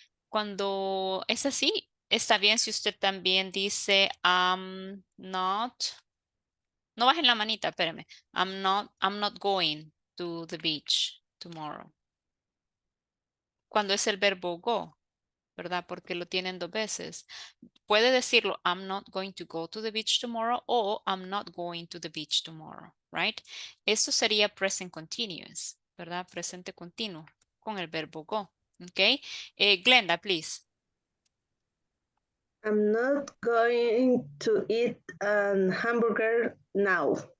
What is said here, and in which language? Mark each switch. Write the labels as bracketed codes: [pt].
[es] Cuando es así, está bien si usted también dice [en] I'm not. [es] No bajen la manita, espérame. [en] I'm not going to the beach tomorrow. [es] Cuando es el verbo go, ¿verdad? Porque lo tienen 2 veces. Puede decirlo, [en] I'm not going to go to the beach tomorrow o I'm not going to the beach tomorrow, right? [es] Eso sería present continuous, ¿verdad? Presente continuo con el verbo go, ¿ok? [en] Glenda, please. I'm not going to eat a hamburger now.